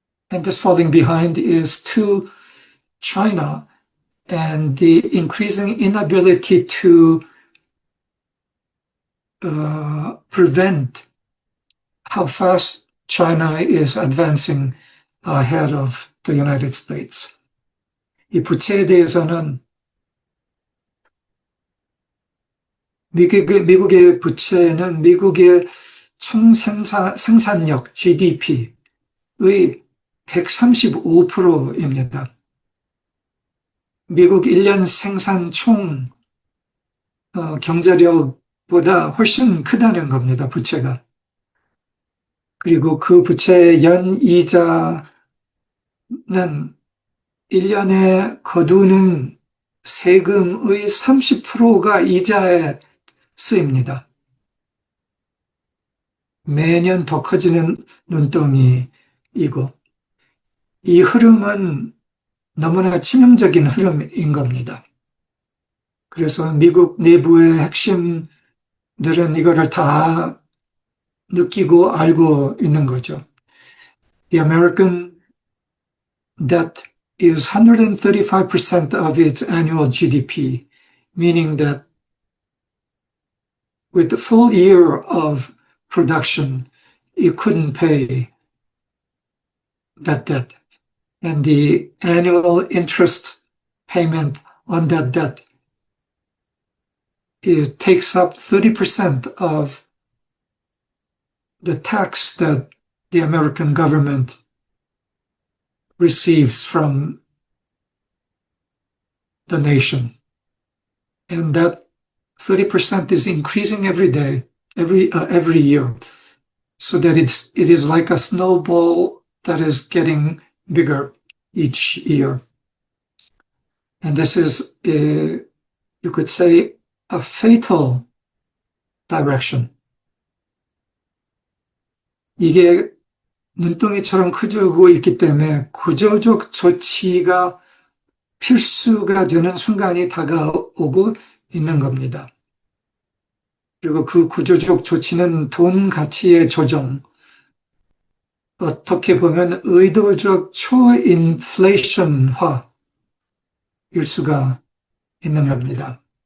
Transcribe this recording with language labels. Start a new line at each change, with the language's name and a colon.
English: And this falling behind is to China and the increasing inability to prevent how fast China is advancing ahead of the United States.
Korean: 이 부채에 대해서는 미국의 부채는 미국의 생산력 GDP의 135%입니다. 미국 1년 생산 총 경제력보다 훨씬 크다는 겁니다, 부채가. 그리고 그 부채의 연이자는 1년에 거두는 세금의 30%가 이자에 쓰입니다. 매년 더 커지는 눈덩이이고, 이 흐름은 너무나 치명적인 흐름인 겁니다. 그래서 미국 내부의 핵심들은 이거를 다 느끼고 알고 있는 거죠.
English: The American debt is 135% of its annual GDP, meaning that with the full year of production, it couldn't pay that debt. And the annual interest payment on that debt takes up 30% of the tax that the American government receives from the nation. And that 30% is increasing every day, every year, so that it is like a snowball that is getting bigger each year. And this is, you could say, a fatal direction.
Korean: 이게 눈덩이처럼 커지고 있기 때문에 구조적 조치가 필수가 되는 순간이 다가오고 있는 겁니다. 그리고 그 구조적 조치는 돈 가치의 조정, 어떻게 보면 의도적 초인플레이션화일 수가 있는 겁니다.